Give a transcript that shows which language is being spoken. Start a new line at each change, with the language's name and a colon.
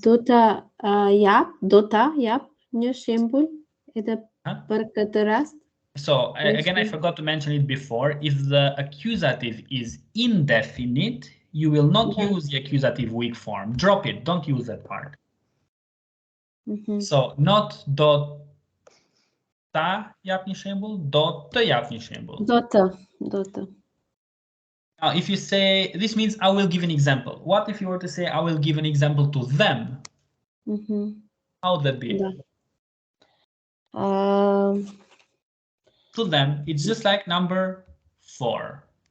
Albanian: Dota jap një shembull edhe për këtë rast.
English: So again, I forgot to mention it before. If the accusative is indefinite, you will not use the accusative weak form. Drop it. Don't use that part. So not do ta jap një shembull, do të jap një shembull.
Albanian: Do të.
English: Now, if you say, this means I will give an example. What if you were to say, I will give an example to them? How would that be? To them, it's just like number 4.